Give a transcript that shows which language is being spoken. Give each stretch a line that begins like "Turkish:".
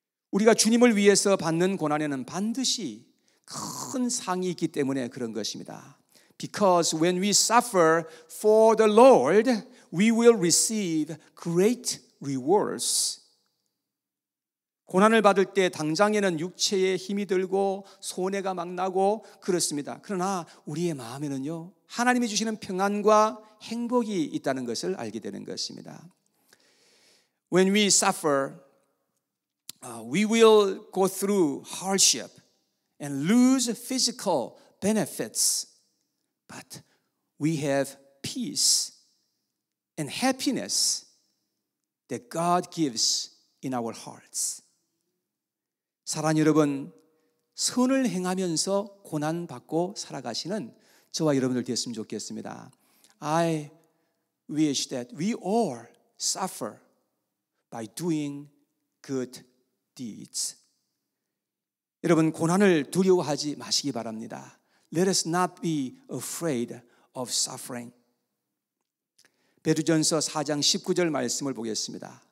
Korean: 우리가 주님을 위해서 받는 고난에는 반드시 큰 상이 있기 때문에 그런 것입니다.
English: Because when we suffer for the Lord, we will receive great rewards.
Korean: 고난을 받을 때 당장에는 육체에 힘이 들고 손해가 막 나고 그렇습니다. 그러나 우리의 마음에는요, 하나님이 주시는 평안과 행복이 있다는 것을 알게 되는 것입니다.
English: When we suffer, we will go through hardship and lose physical benefits, but we have peace and happiness that God gives in our hearts.
Korean: 사랑하는 여러분, 선을 행하면서 고난받고 살아가시는 저와 여러분들 되었으면 좋겠습니다.
English: I wish that we all suffer by doing good deeds.
Korean: 여러분, 고난을 두려워하지 마시기 바랍니다.
English: Let us not be afraid of suffering.
Korean: 베드로전서 4장 19절 말씀을 보겠습니다.